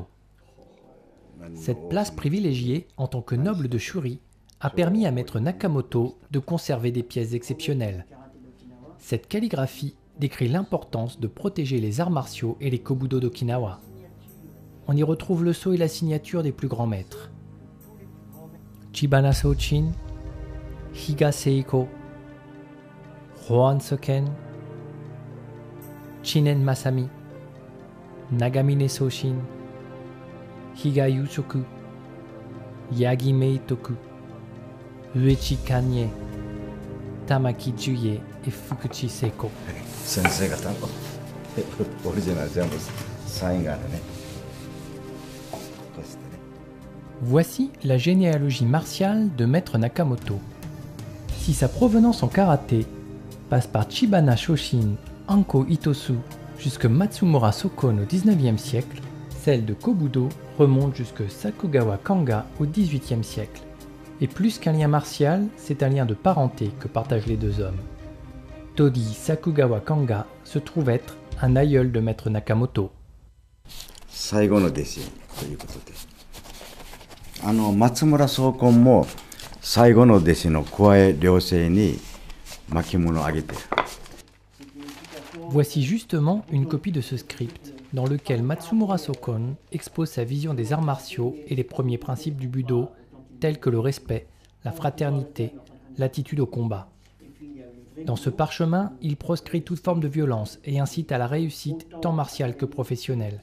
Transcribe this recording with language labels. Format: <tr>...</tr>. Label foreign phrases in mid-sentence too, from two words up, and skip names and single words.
<fr>Cette place privilégiée en tant que noble de shuri a permis à maître Nakamoto de conserver des pièces exceptionnelles. Cette calligraphie décrit l'importance de protéger les arts martiaux et les kobudo d'Okinawa. On y retrouve le sceau et la signature des plus grands maîtres. Chibana Sochin, Higa Seiko, Hoan Soken, Chinen Masami, Nagamine Soshin, Higa Yusoku, Yagi Meitoku, Uechi Kanye, Tamaki Juye et Fukuchi Seiko. Voici la généalogie martiale de maître Nakamoto. Si sa provenance en karaté passe par Chibana Shoshin, Anko Itosu jusque Matsumura Sokon au XIXe siècle, celle de Kobudo remonte jusque Sakugawa Kanga au XVIIIe siècle. Et plus qu'un lien martial, c'est un lien de parenté que partagent les deux hommes. Todi Sakugawa Kanga se trouve être un aïeul de maître Nakamoto.</fr> <ja>松村宗根も最後の弟子の桑江良生に巻物をあげてる。</ja> <fr>Voici justement une copie de ce script, dans lequel Matsumura Sokon expose sa vision des arts martiaux et les premiers principes du Budo, tels que le respect, la fraternité, l'attitude au combat. Dans ce parchemin, il proscrit toute forme de violence et incite à la réussite tant martiale que professionnelle.</fr>